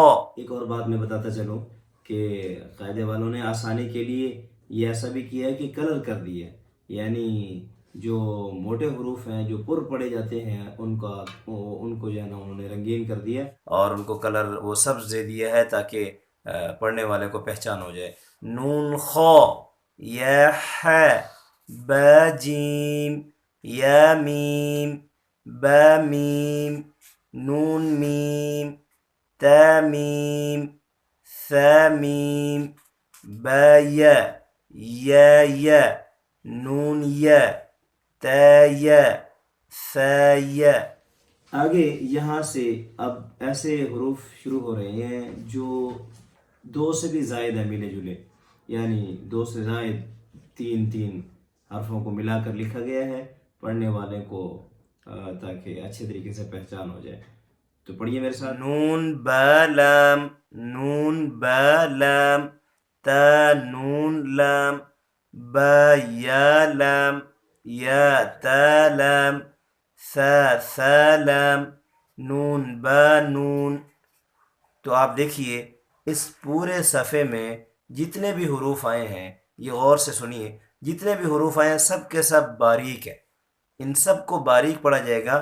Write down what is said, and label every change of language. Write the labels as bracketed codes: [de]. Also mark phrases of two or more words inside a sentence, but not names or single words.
[ur] ایک اور بات میں بتاتا چلوں کہ قاعدے والوں نے آسانی کے لیے یہ ایسا بھی کیا ہے کہ کلر کر دیا، یعنی جو موٹے حروف ہیں جو پر پڑے جاتے ہیں ان کو جو ہے نا انہوں نے رنگین کر دیا، اور ان کو کلر وہ سبز دے دیا ہے تاکہ پڑھنے والے کو پہچان ہو جائے. [ar] نون خا، یا حا، با جیم، یا میم، با میم، نون میم، تا میم، ثا میم، با یا، یا، نون یا، تا یا، ثا یا. [ur] آگے یہاں سے اب ایسے حروف شروع ہو رہے ہیں جو 2 سے بھی زائد ہیں ملے جلے، یعنی 2 سے زائد 3 حرفوں کو ملا کر لکھا گیا ہے پڑھنے والے کو تاکہ اچھے طریقے سے پہچان ہو جائے. تو پڑھیے میرے ساتھ. [ar] نون با لام، نون با لام، تا نون لام، با یا لام، یا تا لام، ثا لام، نون با نون. [ur] تو آپ دیکھیے اس پورے صفحے میں جتنے بھی حروف آئے ہیں، یہ غور سے سنیے، جتنے بھی حروف آئے ہیں سب کے سب باریک ہیں، ان سب کو باریک پڑھا جائے گا.